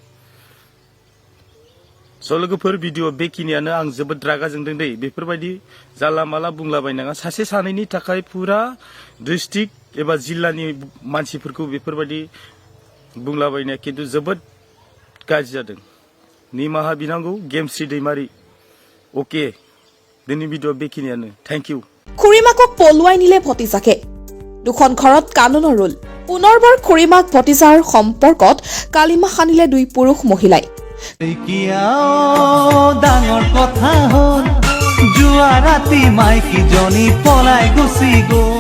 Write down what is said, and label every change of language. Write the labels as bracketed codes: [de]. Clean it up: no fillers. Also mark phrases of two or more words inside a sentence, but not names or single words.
[brx] स' लोगोफोर भिडिअ बेखिनियानो आं जोबोद रागा जोंदों दै बेफोरबायदि जाला माला बुंलाबायनाङा सासे सानैनि थाखाय फुरा डिस्ट्रिक्ट एबा जिल्लानि मानसिफोरखौ बेफोरबायदि बुंलाबायनाया खिन्थु जोबोद गाज्रि जादों निमाहा बिनांगौ गेमस्रि दैमारि ओके दिनै भिडिअ बेखिनियानो [en] thank you [as] খুড়ীমাকক পলুৱাই নিলে ভতিজাকে দুখন ঘৰত কানুনৰ ৰোল পুনৰবাৰ খুড়ীমাক ভতিজাৰ সম্পৰ্কত কালিমা সানিলে দুই পুৰুষ মহিলাই ডাঙৰ কথা হ'ল যোৱা ৰাতি মাইকীজনী পলাই গুচি গ'ল।